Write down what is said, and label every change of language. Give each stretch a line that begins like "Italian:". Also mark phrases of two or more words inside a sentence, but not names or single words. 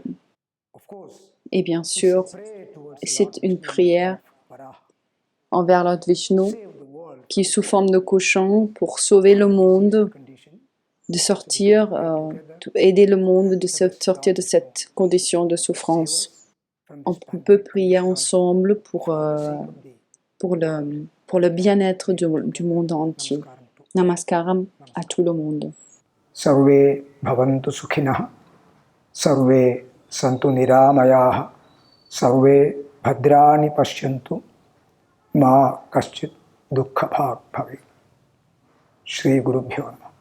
French: Et bien sûr, c'est une prière envers Lord Vishnu qui est sous forme de cochon pour sauver le monde, de sortir, aider le monde de sortir de cette condition de souffrance. On peut prier ensemble pour le bien-être du monde entier. Namaskaram à tout le monde.
Sanskrit: सर्वे भवन्तु सुखिनः सर्वे सन्तु निरामयाः सर्वे भद्राणि पश्यन्तु मा कश्चित् दुःख भाग् भवेत्. श्री गुरुभ्यो नमः.